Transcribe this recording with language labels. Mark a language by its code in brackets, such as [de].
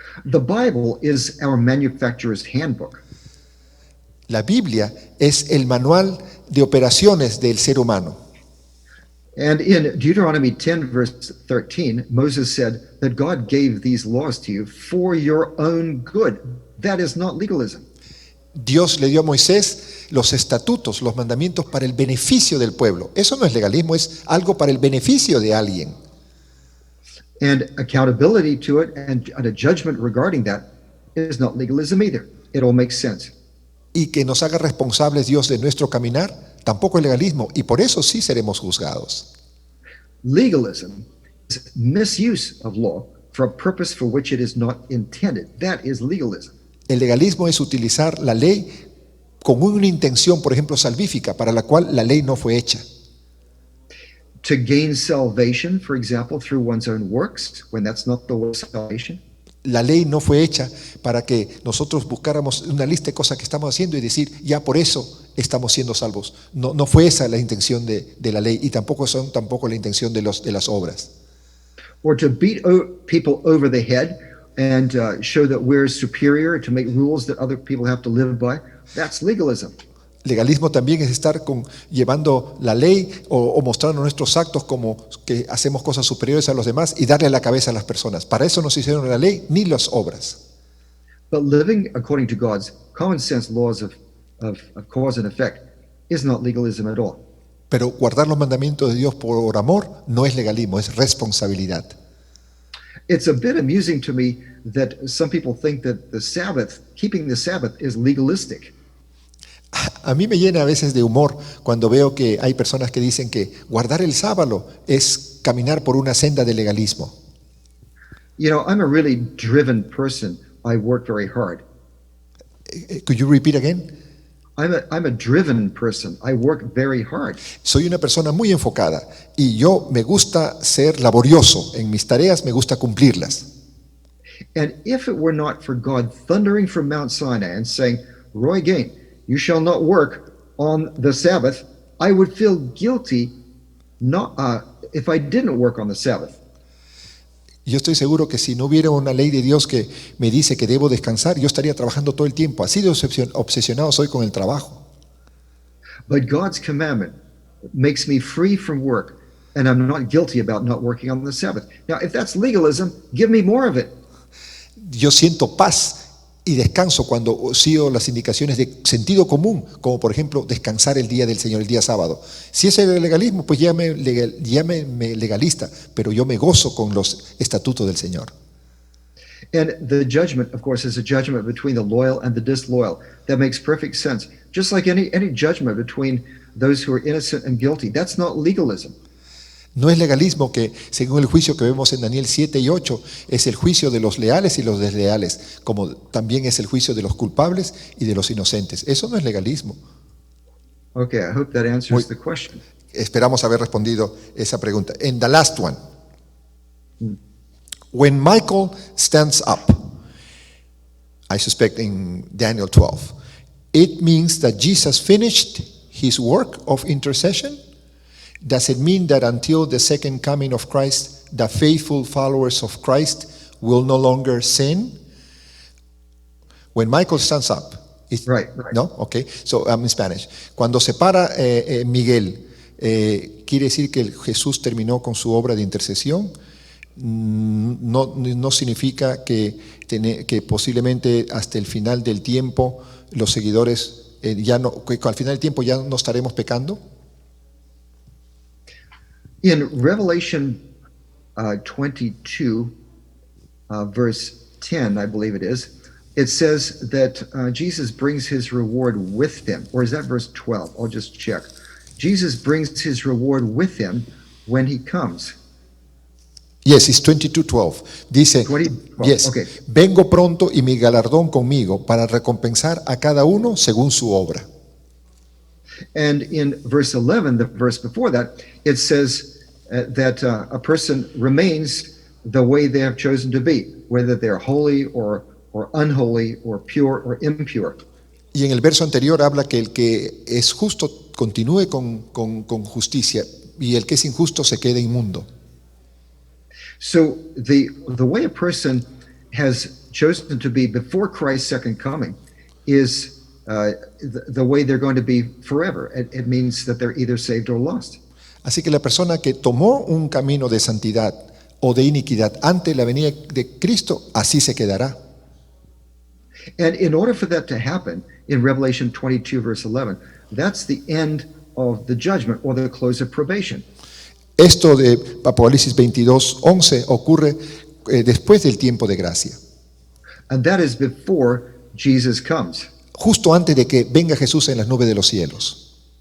[en] The Bible is our manufacturer's handbook. [es] La Biblia es el manual de operaciones del ser humano. [en] And in Deuteronomy 10, verse 13, Moses said that God gave these laws to you for your own good. That is not legalism. [es] Dios le dio a Moisés los estatutos, los mandamientos para el beneficio del pueblo. Eso no es legalismo, es algo para el beneficio de alguien. [en] And accountability to it and a judgment regarding that is not legalism either. It all makes sense. [es] Y que nos haga responsables Dios de nuestro caminar, tampoco es legalismo, y por eso sí seremos juzgados. [en] Legalism is misuse of law for a purpose for which it is not intended. That is legalism. [es] El legalismo es utilizar la ley con una intención, por ejemplo, salvífica, para la cual la ley no fue hecha. [en] To gain salvation, for example, through one's own works, when that's not the way of salvation. [es] La ley no fue hecha para que nosotros buscáramos una lista de cosas que estamos haciendo y decir, ya por eso estamos siendo salvos. No fue esa la intención de la ley y tampoco la intención de las obras. [en] Or to beat people over the head and show that we're superior, to make rules that other people have to live by. That's legalism. [es] Legalismo también es estar llevando la ley o mostrando nuestros actos como que hacemos cosas superiores a los demás y darle la cabeza a las personas. Para eso no se hicieron la ley ni las obras. [en] But living according to God's common sense laws of cause and effect is not legalism at all. [es] Pero guardar los mandamientos de Dios por amor no es legalismo, es responsabilidad. [en] It's a bit amusing to me that some people think that keeping the Sabbath is legalistic. [es] A mí me llena a veces de humor cuando veo que hay personas que dicen que guardar el sábado es caminar por una senda de legalismo. [en] You know, I'm a really driven person. I work very hard. Could you repeat again? I'm a driven person. I work very hard. [es] Soy una persona muy enfocada y yo me gusta ser laborioso en mis tareas, me gusta cumplirlas. [en] And if it were not for God thundering from Mount Sinai and saying, Roy Gain, you shall not work on the Sabbath, I would feel guilty if I didn't work on the Sabbath. [es] Yo estoy seguro que si no hubiera una ley de Dios que me dice que debo descansar, yo estaría trabajando todo el tiempo. Así de obsesionado soy con el trabajo. [en] But God's commandment makes me free from work, and I'm not guilty about not working on the Sabbath. Now, if that's legalism, give me more of it. [es] Yo siento paz y descanso cuando sigo las indicaciones de sentido común, como por ejemplo descansar el día del Señor, el día sábado. Si ese es el legalismo, pues llámeme legalista, pero yo me gozo con los estatutos del Señor. [en] And the judgment, of course, is a judgment between the loyal and the disloyal. That makes perfect sense. Just like any judgment between those who are innocent and guilty. That's not legalism. [es] No es legalismo que, según el juicio que vemos en Daniel 7 y 8, es el juicio de los leales y los desleales, como también es el juicio de los culpables y de los inocentes. Eso no es legalismo. [en] Okay, I hope that answers the question. [es] Esperamos haber respondido esa pregunta. [en] And the last one. When Michael stands up, I suspect in Daniel 12, it means that Jesus finished his work of intercession? Does it mean that until the second coming of Christ, the faithful followers of Christ will no longer sin? When Michael stands up, Right. [es] ¿no? [en] Okay. So in Spanish. [es] Cuando se para Miguel, ¿quiere decir que Jesús terminó con su obra de intercesión? No significa que posiblemente hasta el final del tiempo los seguidores que al final del tiempo ya no estaremos pecando. [en] In Revelation 22, verse 10, I believe it is, it says that Jesus brings his reward with him. Or is that verse 12? I'll just check. Jesus brings his reward with him when he comes. Yes, it's 22:12. [es] Dice, [en] 20:12, yes, okay. [es] Vengo pronto y mi galardón conmigo para recompensar a cada uno según su obra. [en] And in verse 11, the verse before that, it says that a person remains the way they have chosen to be, whether they're holy or unholy or pure or impure. [es] Y en el verso anterior habla que el que es justo continúe con justicia y el que es injusto se quede inmundo. [en] So the way a person has chosen to be before Christ's second coming is the way they're going to be forever. It means that they're either saved or lost. [es] Así que la persona que tomó un camino de santidad o de iniquidad ante la venida de Cristo, así se quedará. [en] And in order for that to happen, in Revelation 22, verse 11, that's the end of the judgment or the close of probation. [es] Esto de Apocalipsis 22:11 ocurre después del tiempo de gracia. [en] And that is before Jesus comes. [es] Justo antes de que venga Jesús en las nubes de los cielos.